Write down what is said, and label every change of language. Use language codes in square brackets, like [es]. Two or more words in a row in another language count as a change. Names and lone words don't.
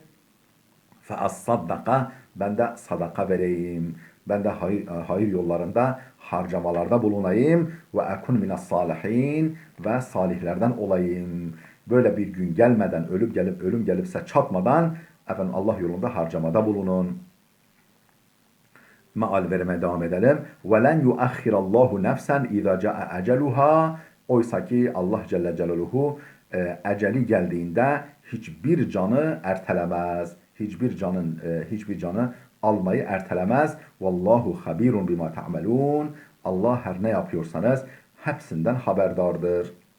[tr] Feassaddaka, ben de sadaka vereyim, ben de hayır yollarında harcamalarda bulunayım. [ar] وأكن من الصالحين, [tr] ve salihlerden olayım. Böyle bir gün gelmeden, ölüm gelipse çatmadan efendim Allah yolunda harcamada bulunun. Meal vermeye devam edelim. [ar] وَلَنْ يُؤَخِّرَ اللّٰهُ نَفْسًا اِذَا جَاءَ اَجَلُهَا. [tr] Oysa ki Allah Celle Celaluhu eceli geldiğinde hiçbir canı ertelemez. Hiçbir canı almayı ertelemez. [ar] والله خبير بما تعملون. [tr] Allah her ne yapıyorsanız hepsinden haberdardır.